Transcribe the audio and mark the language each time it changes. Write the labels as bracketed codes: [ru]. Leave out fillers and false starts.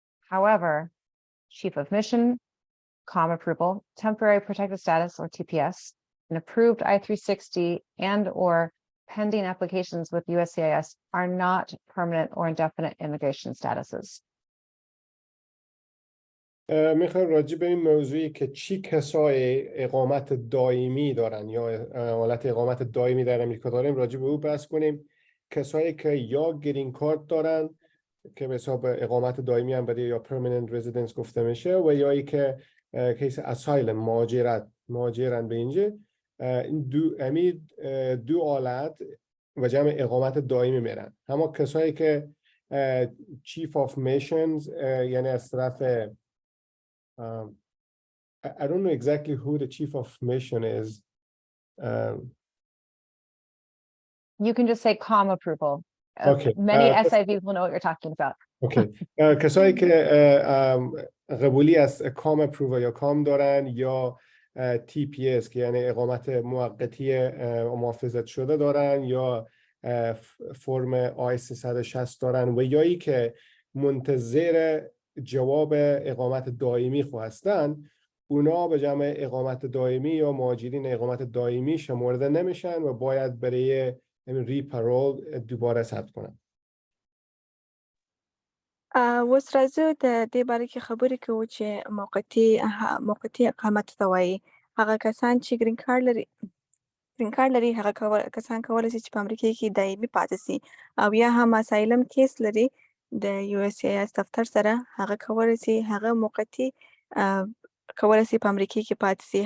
[en] However, Chief of Mission, COM approval, temporary protected status or TPS, an approved I-360 and or pending applications with USCIS are not permanent or indefinite immigration statuses. [fa] میخوام راجع به این موضوعی که چی کسای اقامت دائمی دارن یا حالت اقامت دائمی در امریکا داریم راجع به او بحث کنیم. کسایی که یا گرین کارت دارن که به حساب اقامت دائمی هم برای یا پرمننت رزیدنس گفته میشه و یا ای که کیس اسایلم مهاجرن به اینجا این دو حالت و جمع اقامت دائمی میرن. اما کسایی که چیف آف میشنز یعنی از طرف [en] I don't know exactly who the chief of mission is. You can just say COM approval. Okay. Many SIVs will know what you're talking about. Okay. [fa] کسایی که قبولی از COM approval یا COM دارن یا TPS که یعنی اقامت موقتی محافظت شده دارن یا فرم I-360 دارن و یایی که منتظر جواب اقامت دائمی هستن اونا به جمع اقامت دائمی یا مهاجرین اقامت دائمی شمرده نمیشن و باید برای ری-پرول دوباره ثبت کنن. [ps] اوس راځو د دې باره کې خبرې کوو چې موقتي اقامت ته وایي. هغه کسان چې ګرین کارت لري هغه کسان کولی سي چې په امریکا کې دایمي پاتې سي او یا هم اسایلم کیس لري د USCIS دفتر سره هغه کولی سي هغه موقتي کولی سي په امریکا کې پاتې سي.